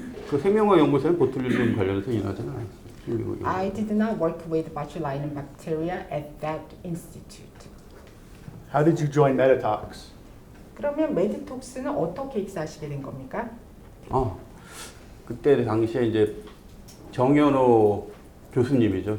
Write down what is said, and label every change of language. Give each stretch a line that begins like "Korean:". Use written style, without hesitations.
Korean: 그 생명과학 연구소는 보툴리눔 관련해서 일하잖아요.
English: I did not work with botulinum bacteria at that institute. How did you join Meditox?
Korean: 그러면 메디톡스는 어떻게 입사하시게 된 겁니까? 그때 당시에 이제 정현호 교수님이죠.